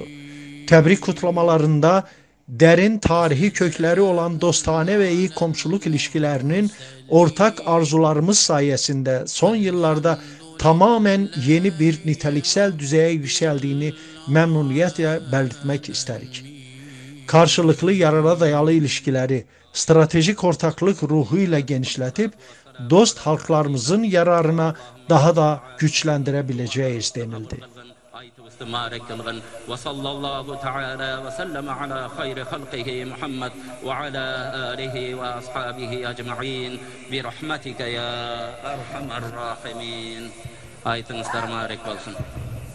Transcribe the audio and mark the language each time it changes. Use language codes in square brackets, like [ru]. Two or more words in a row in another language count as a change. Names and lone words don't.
[tr] Tebrik kutlamalarında derin tarihi kökleri olan dostane ve iyi komşuluk ilişkilerinin ortak arzularımız sayesinde son yıllarda tamamen yeni bir niteliksel düzeye yükseldiğini memnuniyetle belirtmek isterik. Karşılıklı yarara dayalı ilişkileri stratejik ortaklık ruhuyla genişletip dost halklarımızın yararına daha da güçlendirebileceğiz denildi. [ar] وصلى الله تعالى وسلم على خير خلقه محمد وعلى آله وأصحابه أجمعين برحمتك يا أرحم الراحمين. [tr] Ayetiniz mübarek olsun.